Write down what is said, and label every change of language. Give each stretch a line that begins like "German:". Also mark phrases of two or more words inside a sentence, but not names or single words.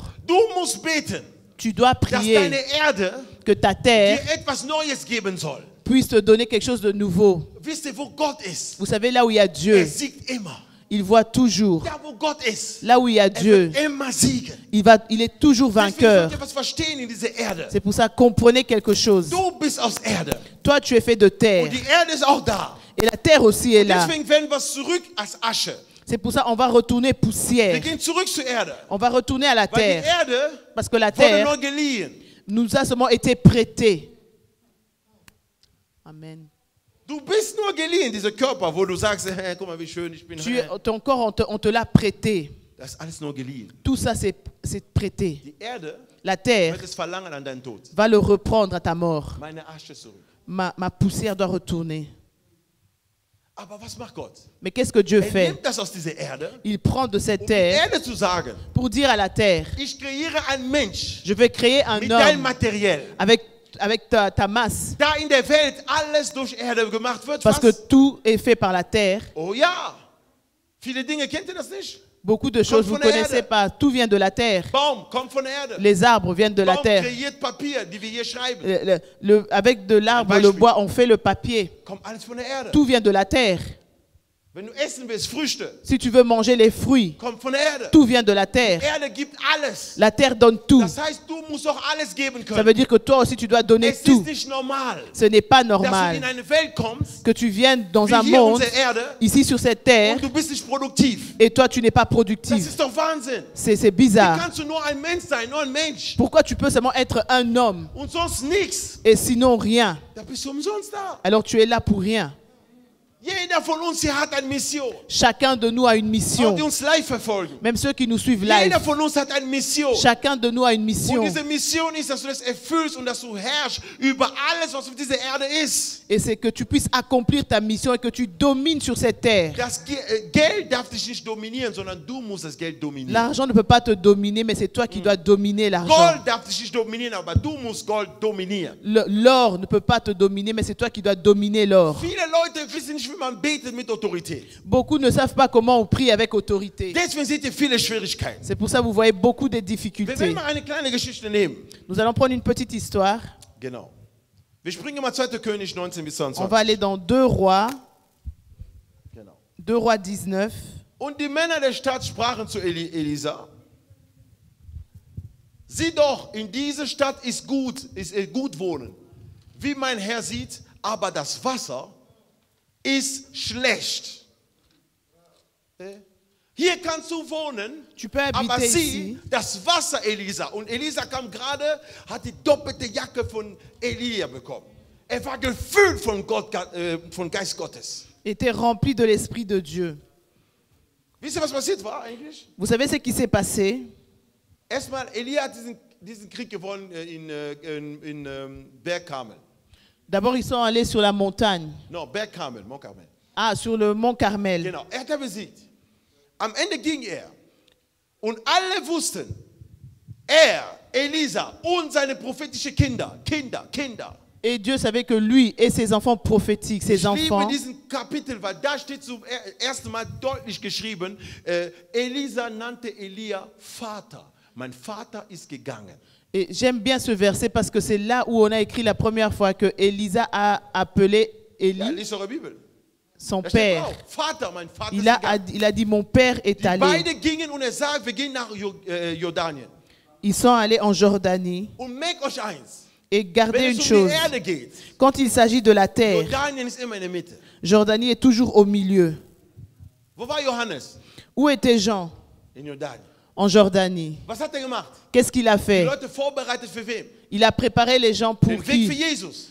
German: Du musst beten,
French: Tu dois
German: dass
French: prier
German: deine Erde
French: que ta terre
German: dir etwas Neues geben soll.
French: puisse te donner quelque chose de nouveau.
German: Wisst ihr, wo Gott ist?
French: Vous savez, là où il y a
German: Er
French: Dieu,
German: siegt immer.
French: il voit toujours.
German: Da, wo Gott ist,
French: Là où il y a
German: er
French: Dieu,
German: wird immer siegen.
French: il est toujours
German: Deswegen
French: vainqueur.
German: sollt ihr was verstehen in dieser Erde.
French: C'est pour ça, comprenez quelque chose.
German: Du bist aus Erde.
French: Toi, tu es fait de terre.
German: Und die Erde ist auch da.
French: Et la terre aussi est là.
German: Deswegen werden wir zurück als Asche.
French: C'est pour ça qu'on va retourner
German: Wir
French: poussière.
German: gehen zurück zur Erde.
French: On va retourner à la
German: Weil die
French: terre.
German: Erde
French: Parce que la
German: wurde
French: terre
German: nur geliehen.
French: nous a seulement été prêtée.
German: Amen. Du bist nur geliehen, dieser Körper, wo du sagst, hey, guck mal, wie schön ich bin.
French: Ton corps, on te l'a prêté.
German: Das ist alles nur geliehen.
French: Tout ça, c'est prêté.
German: Die Erde
French: La terre
German: wird es verlangen an deinen Tod.
French: va le reprendre à ta mort.
German: Meine Asche zurück.
French: Ma poussière doit retourner.
German: Aber was macht Gott?
French: Mais qu'est-ce que Dieu
German: Er
French: fait?
German: nimmt das aus dieser Erde,
French: Il prend de cette
German: um die
French: terre
German: Erde zu sagen,
French: pour dire à la terre,
German: ich kreiere einen Mensch
French: je vais créer un
German: mit deinem
French: homme
German: Materiell.
French: avec ta masse.
German: Da in der Welt alles durch Erde gemacht wird,
French: Parce que
German: was?
French: tout est fait par la terre.
German: Oh ja, viele Dinge, kennt ihr das nicht?
French: Beaucoup de choses, vous ne
German: von der
French: connaissez
German: Erde.
French: pas. Tout vient de la terre.
German: Baum kommt von der Erde.
French: Les arbres viennent de la
German: Baum
French: terre.
German: kreiert Papier, die wir hier schreiben.
French: Avec de l'arbre,
German: Ein
French: le
German: Beispiel.
French: bois, on fait le papier.
German: Kommt alles von der Erde.
French: Tout vient de la terre.
German: Wenn du essen willst, Früchte,
French: Si tu veux manger les fruits,
German: kommt von der Erde.
French: tout vient de la terre.
German: Erde gibt alles.
French: La terre donne tout.
German: Das heißt, du musst auch alles geben
French: Ça
German: können.
French: veut dire que toi aussi, tu dois donner
German: Es
French: tout.
German: ist nicht normal,
French: Ce n'est pas
German: dass du in
French: normal
German: eine Welt kommst,
French: que tu viennes dans
German: wie
French: un
German: hier
French: monde,
German: unsere Erde,
French: ici sur cette terre,
German: und du bist nicht produktiv.
French: et toi, tu n'es pas
German: Das
French: productif.
German: ist doch Wahnsinn.
French: C'est
German: Wie
French: bizarre.
German: kannst du nur ein Mensch sein, nur ein Mensch
French: Pourquoi tu peux seulement être un homme
German: und sonst nichts?
French: et sinon rien?
German: Da bist du umsonst da.
French: Alors tu es là pour rien.
German: Jeder von uns hier hat eine Mission.
French: Chacun de nous a une
German: Auch
French: mission.
German: die uns live verfolgen.
French: Même ceux qui nous suivent live.
German: Jeder von uns hat eine Mission.
French: Chacun de nous a une
German: Und
French: mission.
German: diese Mission ist, dass du das erfüllst und dass du herrschst über alles, was auf dieser Erde ist.
French: Et c'est que tu puisses accomplir ta mission et que tu domines sur cette terre.
German: Das Geld darf dich nicht dominieren, sondern du musst das Geld dominieren.
French: L'argent ne peut pas te dominer, mais c'est toi qui dois dominer l'argent.
German: Gold darf dich nicht dominieren, aber du musst Gold dominieren.
French: L'or ne peut pas te dominer, mais c'est toi qui dois dominer l'or.
German: Viele Leute wissen nicht, wie man betet mit Autorität.
French: Beaucoup ne savent pas comment on prie avec autorité.
German: Deswegen seht ihr viele Schwierigkeiten.
French: C'est pour ça que vous voyez beaucoup de
German: Wir
French: difficultés.
German: werden mal eine kleine Geschichte nehmen.
French: Nous allons prendre une petite histoire.
German: Genau. Wir springen mal 2. König 19 bis
French: On
German: 22.
French: va aller dans 2 Rois,
German: Genau.
French: 2 Rois 19.
German: Und die Männer der Stadt sprachen zu Elisa: Sieh doch, in dieser Stadt ist gut wohnen, wie mein Herr sieht, aber das Wasser ist schlecht. Hier kannst du wohnen,
French: Tu peux
German: aber
French: habiter
German: sieh,
French: ici.
German: das Wasser, Elisa. Und Elisa kam gerade, hat die doppelte Jacke von Elia bekommen. Er war gefüllt von Geist Gottes.
French: Était rempli de l'Esprit de Dieu.
German: Wisst ihr, was passiert war eigentlich?
French: Vous savez ce qui s'est passé?
German: Erstmal, Elia hat diesen Krieg gewonnen in Berg Karmel.
French: D'abord, ils sont allés sur la montagne.
German: No, Berg Karmel, Mont Karmel.
French: Ah, sur le mont Carmel.
German: Genau, er hat er besiegt. Am Ende ging er. Und alle wussten, Elisa und seine prophetischen Kinder.
French: Et Dieu savait que lui et ses enfants prophétiques, ses
German: Ich liebe
French: enfants,
German: diesen Kapitel, weil da steht zum ersten Mal deutlich geschrieben, Elisa nannte Elia Vater. Mein Vater ist gegangen.
French: et j'aime bien ce verset parce que c'est là où on a écrit la première fois que Elisa a appelé
German: Ja,
French: Élie
German: lies eure Bibel.
French: son
German: Da steht
French: père.
German: drauf, Vater, mein Vater ist
French: Il a
German: gegangen.
French: dit, mon père est
German: Die
French: allé.
German: beide gingen und er sagt, wir gehen nach Jordanien.
French: Ils sont allés en Jordanie.
German: Und merkt euch eins,
French: Et
German: wenn
French: gardez
German: es
French: une
German: um
French: chose,
German: die Erde geht,
French: quand il s'agit de la terre,
German: Jordanien ist immer in der Mitte.
French: Jordanie est toujours au milieu.
German: Wo war Johannes?
French: Où était Jean?
German: In Jordanien.
French: En Jordanie.
German: Was hat er gemacht?
French: Qu'est-ce qu'il a
German: Die
French: fait?
German: Leute vorbereitet für wen?
French: Il a préparé les gens pour
German: Den Weg für
French: qui?
German: Jesus.